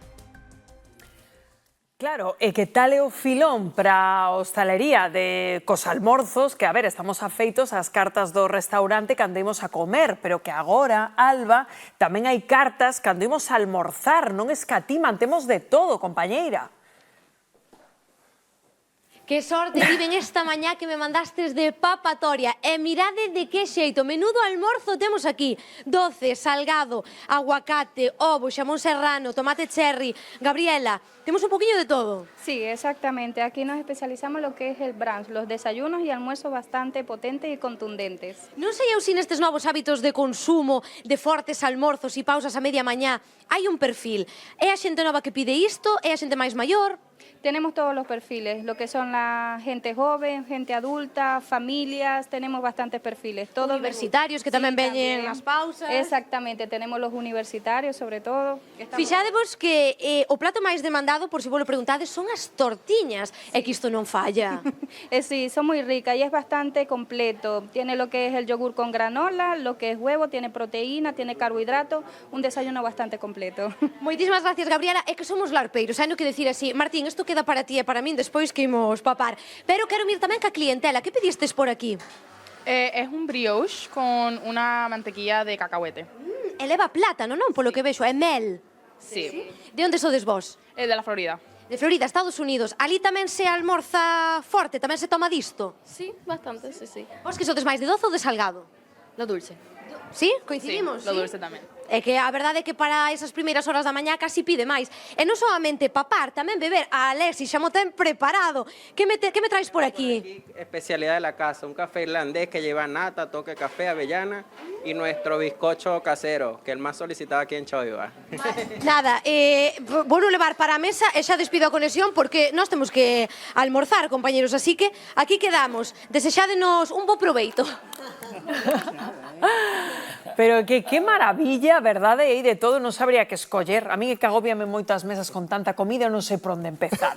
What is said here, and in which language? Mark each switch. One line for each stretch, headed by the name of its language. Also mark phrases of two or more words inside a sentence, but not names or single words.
Galician: Claro, e que tal é o filón para a hostalería de cos almorzos, que, a ver, estamos afeitos ás cartas do restaurante cando imos a comer, pero que agora, Alba, tamén hai cartas cando imos a almorzar, non escatiman, temos de todo, compañeira. Que sorte viven esta mañá que me mandastes de papatoria. E mirade de que xeito, menudo almorzo temos aquí. Doce, salgado, aguacate, ovo, xamón serrano, tomate cherry. Gabriela, temos un poquinho de todo.
Spanish: Sí, exactamente. Aquí nos especializamos en lo que es el brunch, los desayunos y almuerzos bastante potentes y contundentes.
Galician: Non sei eu si nestes novos hábitos de consumo, de fortes almorzos e pausas a media mañá, hai un perfil. É a xente nova que pide isto? É a xente máis maior?
Spanish: Tenemos todos los perfiles, lo que son la gente joven, gente adulta, familias, tenemos bastantes perfiles.
Galician: Todos universitarios que tamén veñen as pausas.
Spanish: Exactamente, tenemos los universitarios sobre todo.
Galician: Fixadevos que o plato máis demandado, por si vos lo preguntades, son as tortiñas. É que isto non falla.
Spanish: Sí, son muy ricas y es bastante completo. Tiene lo que es el yogur con granola, lo que es huevo, tiene proteína, tiene carbohidrato, un desayuno bastante completo.
Galician: Moitísimas gracias, Gabriela. É que somos larpeiros, hai no que decir así. Martín, isto queda para ti e para min despois que imos papar. Pero quero mir tamén ca clientela. Que pedistes por aquí?
Spanish: Es un brioche con una mantequilla de cacahuete.
Galician: E leva plátano, non? Polo que vexo, é mel.
Spanish: Sí.
Galician: De onde sodes vos?
Spanish: De la Florida.
Galician: De Florida, Estados Unidos. Ali tamén se almorza forte, tamén se toma disto?
Spanish: Sí, bastante, sí, sí.
Galician: Vos que sodes máis de doce ou de salgado?
Spanish: Lo dulce.
Galician: Sí, coincidimos?
Spanish: Sí, lo dulce tamén.
Galician: É que a verdade é que para esas primeiras horas da mañá casi pide máis. E non solamente papar, tamén beber. A Alexis xa mo ten preparado. Que me traes por aquí?
Spanish: Especialidad de la casa, un café irlandés que lleva nata, toque café, avellana y nuestro bizcocho casero, que es el más solicitado aquí en Choiva.
Galician: Nada, vou non levar para a mesa e xa despido a conexión porque nós temos que almorzar, compañeros, así que aquí quedamos. Desexádenos un bo proveito. Pero que maravilla, verdade? E de todo non sabría que escoller. A mí que agobiame moitas mesas con tanta comida, non sei por onde empezar.